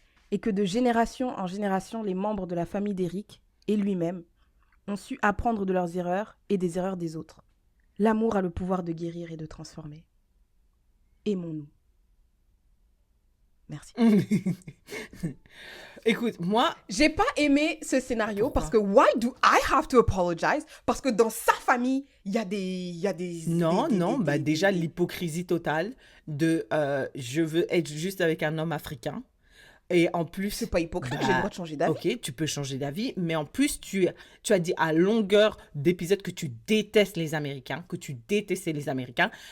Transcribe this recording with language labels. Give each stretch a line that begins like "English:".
French: Et que de génération en génération, les membres de la famille d'Eric et lui-même ont su apprendre de leurs erreurs et des erreurs des autres. L'amour a le pouvoir de guérir et de transformer. Aimons-nous. Merci. Écoute, moi... J'ai pas aimé ce scénario. Pourquoi? Parce que
English: why do I have to apologize?
French: Parce que dans sa famille, il y a des... Non, déjà l'hypocrisie totale de je veux être juste avec un homme africain. Et en plus... C'est pas hypocrite, j'ai le droit de changer d'avis. Ok, tu peux changer d'avis, mais en plus, tu as dit à longueur d'épisode que tu détestes les Américains, que tu détestais les Américains.